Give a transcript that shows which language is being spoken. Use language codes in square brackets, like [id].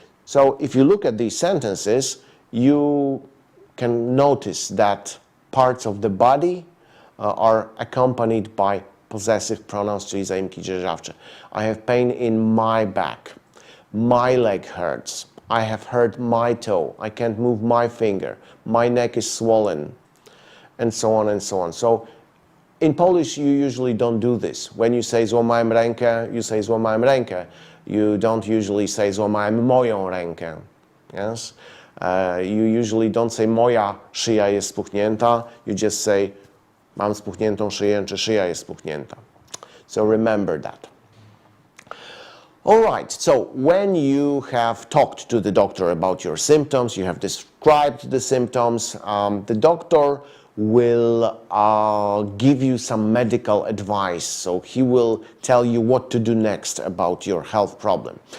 [en] So if you look at these sentences, you can notice that parts of the body are accompanied by possessive pronouns, [pl] czyli zaimki dzierżawcze. [en] I have pain in my back. My leg hurts. I have hurt my toe. I can't move my finger. My neck is swollen. And so on and so on. So in Polish, you usually don't do this. When you say [pl] złamałem rękę, [en] you say złamałem rękę. You don't usually say [pl] złamałem moją rękę. [en] Yes? You usually don't say [pl] moja szyja jest spuchnięta. [en] You just say [pl] mam spuchniętą szyję, czy szyja jest spuchnięta. [en] So remember that. All right, so when you have talked to the doctor about your symptoms, you have described the symptoms, the doctor will give you some medical advice. So he will tell you what to do next about your health problem.